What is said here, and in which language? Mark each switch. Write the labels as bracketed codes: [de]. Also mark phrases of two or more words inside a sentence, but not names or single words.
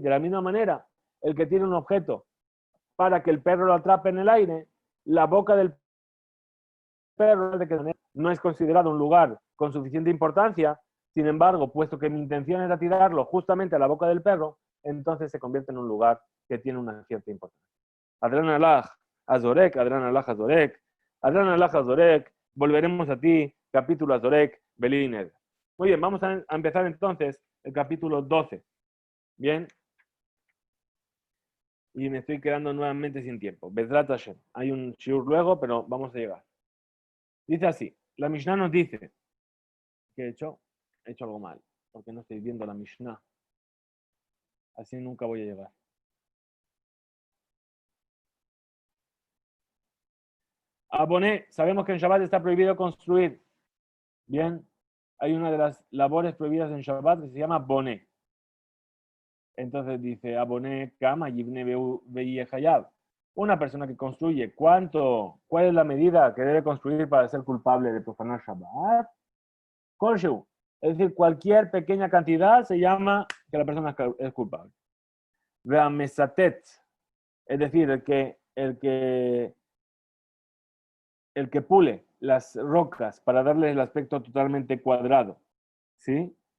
[es] De la misma manera, el que tiene un objeto para que el perro lo atrape en el aire, la boca del perro no es considerado un lugar con suficiente importancia. Sin embargo, puesto que mi intención era tirarlo justamente a la boca del perro, entonces se convierte en un lugar que tiene una cierta importancia. [he] הדרן עלך הזורק, הדרן עלך הזורק, הדרן עלך הזורק, [es] volveremos a ti, capítulo Azorek, Beliner. Muy bien, vamos a empezar entonces el capítulo 12. Bien. Y me estoy quedando nuevamente sin tiempo. [he] בעזרת השם. [es] Hay un shiur luego, pero vamos a llegar. Dice así. La Mishnah nos dice. ¿Qué he hecho? He hecho algo mal. Porque no estoy viendo la Mishnah. Así nunca voy a llegar. Aboné. Sabemos que en Shabbat está prohibido construir. Bien. Hay una de las labores prohibidas en Shabbat que se llama boné. Entonces dice, [he] הבונה כמה יבנה חייב. [es] Una persona que construye, ¿cuál es la medida que debe construir para ser culpable de profanar Shabbat? [he] Kolshu. [es] Es decir, cualquier pequeña cantidad se llama que la persona es culpable. [he] והמסתת, [es] es decir, el que pule las rocas para darle el aspecto totalmente cuadrado, ¿sí?